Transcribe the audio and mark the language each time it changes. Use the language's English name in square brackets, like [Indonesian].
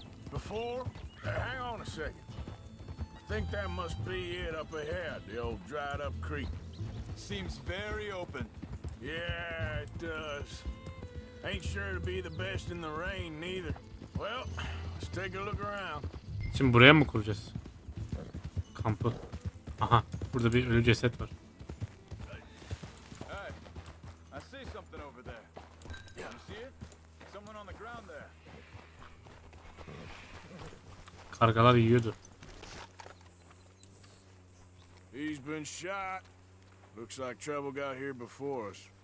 [English] Before? Hang on a second. I think that must be it up ahead, the old dried up creek. Seems very open. Yeah, it does. Ain't sure to be the best in the rain neither. Well, let's take a look around. [Turkish] Şimdi buraya mı kuracağız? Kampı. Aha, burada bir ölü ceset var. [English] Hey, I see something over there. You see it? Someone on the ground there. [Turkish] Kargalar yiyordu. [English] He's been shot. Looks like trouble got here before us.